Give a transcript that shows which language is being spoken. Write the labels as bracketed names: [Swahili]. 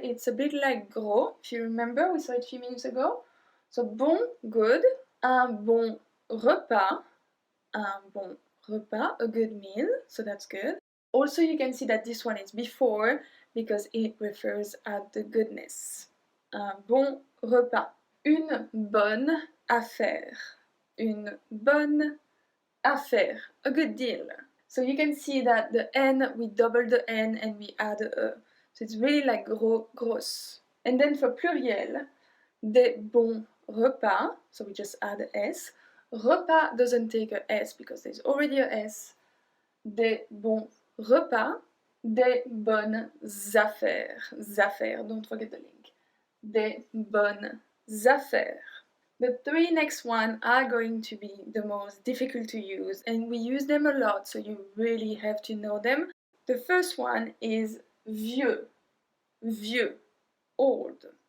[English] It's a bit like gros, if you remember, we saw it a few minutes ago. So bon, good, [French] un bon repas, [English] a good meal, so that's good. Also, you can see that this one is before because it refers at the goodness. [French] Un bon repas, une bonne affaire, une bonne affaire, [English] a good deal. So you can see that the N, we double the N and we add a E. So it's really like gros, grosse. And then for pluriel, [French] des bons repas, [English] so we just add a S. Repas doesn't take a S because there's already a S. [French] Des bons repas, des bonnes affaires. [English] Affaires, don't forget the link. [French] Des bonnes affaires. [English] The three next one are going to be the most difficult to use, and we use them a lot, so you really have to know them. The first one is vieux, vieux, old.